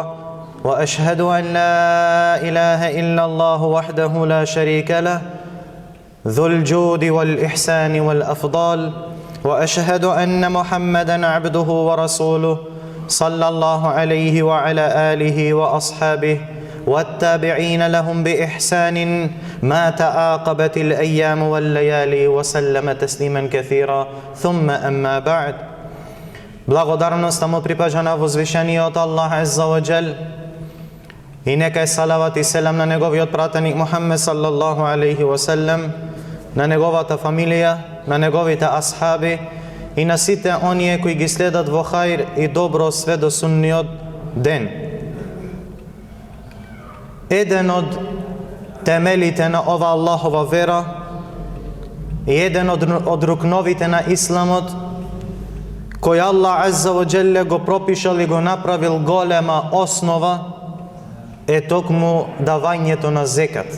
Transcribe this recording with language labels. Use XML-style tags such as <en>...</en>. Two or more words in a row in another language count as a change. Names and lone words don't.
<ar>وأشهد أن لا إله إلا الله وحده لا شريك له ذو الجود والإحسان والأفضال، وأشهد أن محمدًا عبده ورسوله صلى الله عليه وعلى آله وأصحابه والتابعين لهم بإحسان ما تعاقبت الأيام والليالي وسلم تسليما كثيرا. ثم أما بعد.</ar> <mk>Благодарност му припаѓа на возвишениот Аллах</mk> <ar>عز وجل,</ar> <mk>и нека е салават и селам на неговиот пратеник Мухаммед</mk> <ar>صلى الله عليه وسلم,</ar> <mk>на неговата фамилија, на неговите асхаби и на сите оние кои ги следат во хајр и добро све до сунниот ден. Еден од темелите на ова Аллахова вера и еден од рукновите на исламот, кој Аллах</mk> <ar>عز وجل</ar> <mk>го пропишал и го направил голема основа, е токму давањето на зекат.</mk>